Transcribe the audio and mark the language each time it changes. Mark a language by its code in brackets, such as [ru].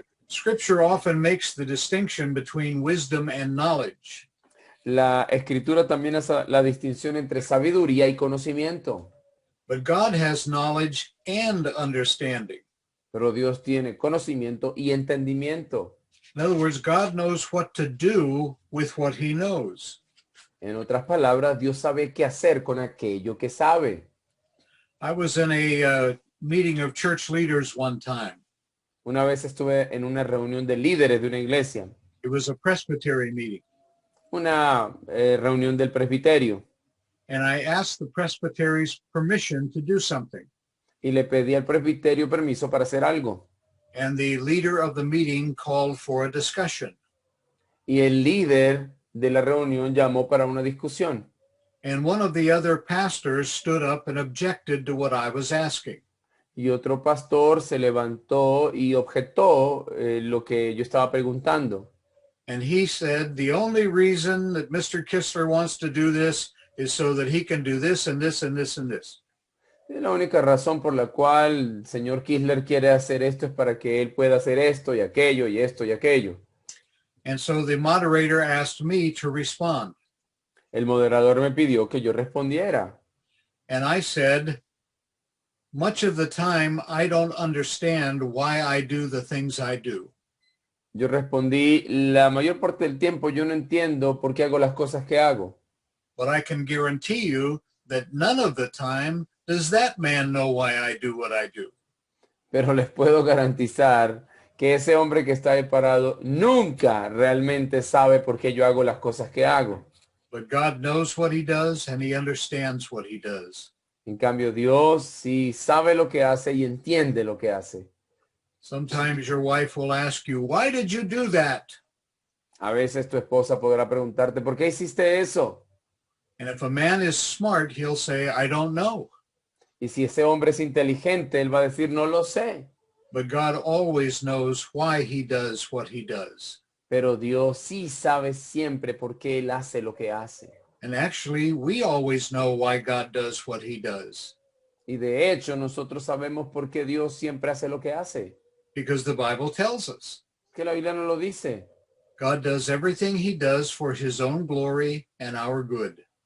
[en] Scripture often makes the distinction between wisdom and knowledge. [es] La escritura también hace la distinción entre sabiduría y conocimiento. [en] But God has knowledge and understanding. [es] Pero Dios tiene conocimiento y entendimiento. [en] In other words, God knows what to do with what he knows. [es] En otras palabras, Dios sabe qué hacer con aquello que sabe. [en] I was in a meeting of church leaders one time. [es] Una vez estuve en una reunión de líderes de una iglesia, [en] It was a presbytery meeting. [es] una reunión del presbiterio, [en] And I asked the presbytery's permission to do something. [es] y le pedí al presbiterio permiso para hacer algo. [en] And the leader of the meeting called for a discussion. [es] Y el líder de la reunión llamó para una discusión. [en] And one of the other pastors stood up and objected to what I was asking. [es] Y otro pastor se levantó y objetó lo que yo estaba preguntando. [en] And he said, the only reason that Mr. Kistler wants to do this is so that he can do this and this and this and this. [es] La única razón por la cual el señor Kisler quiere hacer esto es para que él pueda hacer esto y aquello y esto y aquello. [en] And so the moderator asked me to respond. [es] El moderador me pidió que yo respondiera. [en] And I said, much of the time, I don't understand why I do the things I do. [es] Yo respondí, la mayor parte del tiempo yo no entiendo por qué hago las cosas que hago. [en] But I can guarantee you that none of the time does that man know why I do what I do. [es] Pero les puedo garantizar que ese hombre que está ahí parado nunca realmente sabe por qué yo hago las cosas que hago. [en] But God knows what he does and he understands what he does. [es] En cambio, Dios sí sabe lo que hace y entiende lo que hace. [en] Sometimes your wife will ask you, why did you do that? [es] A veces tu esposa podrá preguntarte, ¿por qué hiciste eso? [en] And if a man is smart, he'll say, I don't know. [es] Y si ese hombre es inteligente, él va a decir, no lo sé. [en] But God always knows why he does what he does. [es] Pero Dios sí sabe siempre por qué él hace lo que hace. [en] And actually, we always know why God does what he does. [es] Y de hecho, nosotros sabemos por qué Dios siempre hace lo que hace. [en] Because the Bible tells us. [es] Que la Biblia nos lo dice. [en] God does everything he does for his own glory and our good.